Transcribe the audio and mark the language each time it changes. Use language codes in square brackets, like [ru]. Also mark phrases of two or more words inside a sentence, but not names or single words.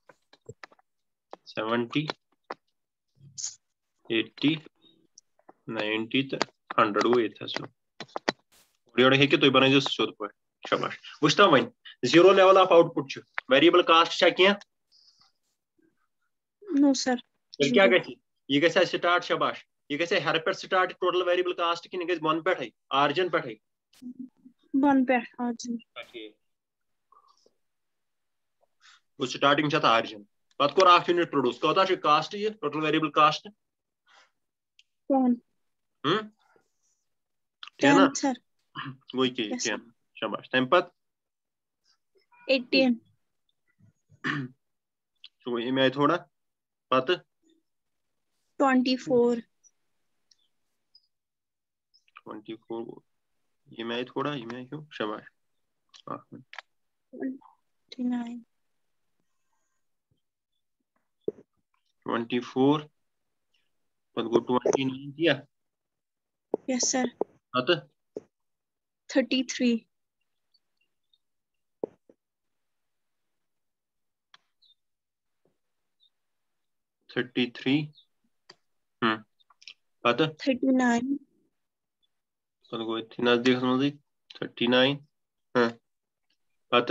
[ks] 70 80 90 تہٕ 100 گوٚو ییٚتھس یورٕ ہیٚکہِ تُہۍ بنٲیزیو سیوٚد پٲٹھۍ شاباش وٕچھتو وۄنۍ 0 [en] level of output [ks] چھُ [en] variable cost [ks] چھا کینٛہہ [en] No, sir. [ks] تیٚلہِ کیٛاہ گژھِ یہِ گژھِ سٹارٹ شاباش یہِ گژھِ ہیرٕ پٮ۪ٹھ [en] start total variable cost [ks] کِنہٕ یہِ گژھِ بۄنہٕ پٮ۪ٹھٕے آرجن پٮ۪ٹھٕے [en] One pair. Arjun. [ks] گوٚو سٹارٹنگ چھِ اتھ آرجن پتہٕ کوٚر اکھ [en] unit produce [ks] کوتاہ چھُ کاسٹ یہِ [en] total variable cost 10. [ks] 10 نا [en] sir. [ks] گوٚو یہِ کیٛاہ 10 شاباش تمہِ پتہٕ [en] 18. [ks] سُہ گوٚو ییٚمہِ آیہِ تھوڑا پتہٕ [en] 24. [ks] 24 گوٚو ییٚمہِ آیہِ تھوڑا ییٚمہِ آیہِ ہیوٗ شاباش [en] 29. [ks] 24 پتہٕ گوٚو 29 تِیا [en] Yes, sir. [ks] پتہٕ [en] 33. [ks] 33 پتہٕ [en] 39. [ks] پتہٕ گوٚو أتھی نزدیٖکس منٛزٕے 39 پتہٕ